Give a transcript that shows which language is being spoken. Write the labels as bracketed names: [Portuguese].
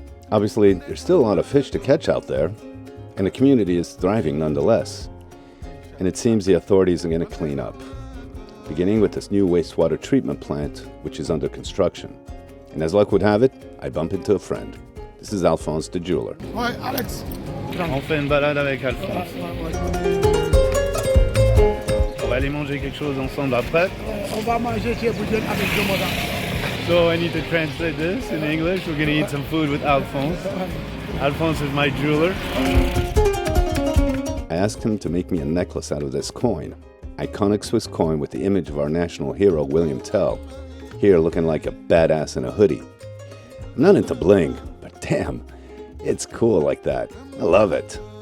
[English] Obviously, there's still a lot of fish to catch out there, and the community is thriving nonetheless. And it seems the authorities are going to clean up, beginning with this new wastewater treatment plant, which is under construction. And as luck would have it, I bump into a friend. This is Alphonse the jeweler. [French] Ouais, Alex. On fait une balade avec Alphonse. On va aller manger quelque chose ensemble après. On va manger chez Boudienne avec Jomoda. [English] So I need to translate this in English. We're going to eat some food with Alphonse. Alphonse is my jeweler. I asked him to make me a necklace out of this coin. Iconic Swiss coin with the image of our national hero, William Tell. Here looking like a badass in a hoodie. I'm not into bling, but damn, it's cool like that. I love it.